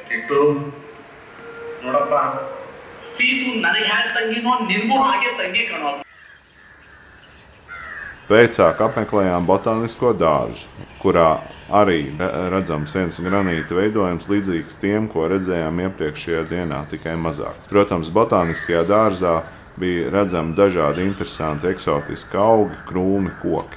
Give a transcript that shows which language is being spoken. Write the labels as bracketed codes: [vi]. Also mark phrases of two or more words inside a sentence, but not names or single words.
[kn] ನೋಡಪ್ಪ ಸೀತು ನನಗೆ ಹ್ಯಾಂಗ ತಂಗಿನೋ ನಿನ್ಗೂ ಹಾಗೆ ತಂಗಿ ಕಣೋ. [lv] Pēcāk apmeklējām botānisko dārzu, kurā arī redzams viens granīta veidojums līdzīgs tiem, ko redzējām iepriekšējā dienā, tikai mazāk. Protams, botāniskajā dārzā bija redzami dažādi interesanti eksotiski augi, krūmi, koki.